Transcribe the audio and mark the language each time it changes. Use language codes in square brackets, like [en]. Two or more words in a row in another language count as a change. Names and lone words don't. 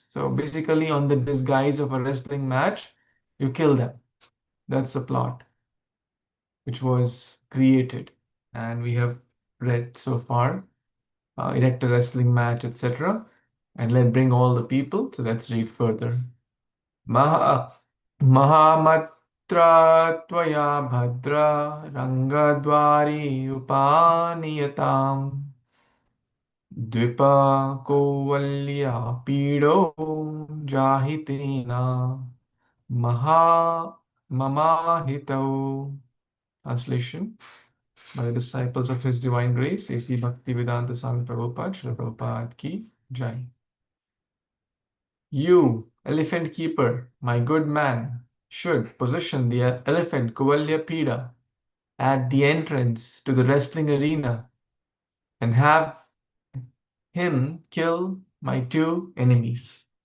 [en] So basically, on the disguise of a wrestling match, you kill them. That's the plot which was created, and we have read so far. Erect a wrestling match, etc. And let's bring all the people. So let's read further. [sa] महा महामात्र त्वया भद्र रङ्गद्वारि उपनीयताम् द्विप कोवल्य पीडो जहितेन मह ममाहितौ. [en] Translation by the disciples of His Divine Grace, A.C. Bhaktivedanta Swami Prabhupada, Srila Prabhupada Ki Jai. You, elephant keeper, my good man, should position the elephant Kuvalya Pida at the entrance to the wrestling arena and have him kill my two enemies.